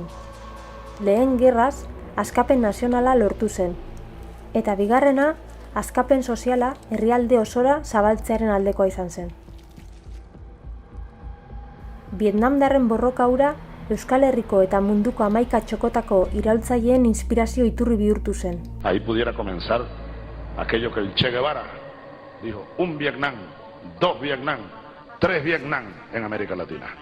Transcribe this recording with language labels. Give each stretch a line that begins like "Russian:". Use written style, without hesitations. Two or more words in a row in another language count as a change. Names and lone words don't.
Basque: Lehen gerraz, askapen nazionala lortu zen, eta bigarrena, askapen soziala herrialde osora zabaltzearen aldekoa izan zen. Vietnamdarren borroka hura Euskal Herriko eta munduko 11 txokotako iraultzaileen inspirazio iturri bihurtu zen.
Spanish: Ahí pudiera comenzar aquello que el Che Guevara dijo, un Vietnam, 2 Vietnam, 3 Vietnam en América Latina.